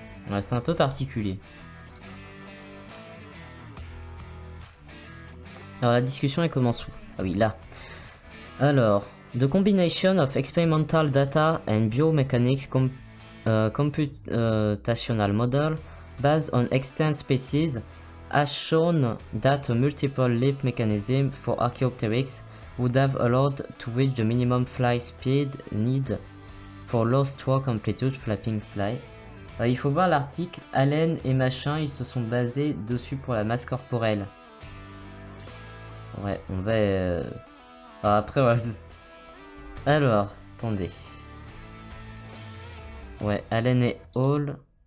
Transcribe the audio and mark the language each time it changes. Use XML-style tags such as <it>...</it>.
<fr>Ouais, c'est un peu particulier. Alors la discussion, elle commence où? Ah oui, là.</fr> <en>Alors, the combination of experimental data and biomechanics computational model based on extant species has shown that a multiple leap mechanism for Archaeopteryx would have allowed to reach the minimum flight speed need for low stroke amplitude flapping fly.</en> <fr>Il faut voir l'article, Allen et machin, ils se sont basés dessus pour la masse corporelle. Ouais, on va... Alors après, voilà. Alors, attendez. Ouais, Allen et Hall.</fr>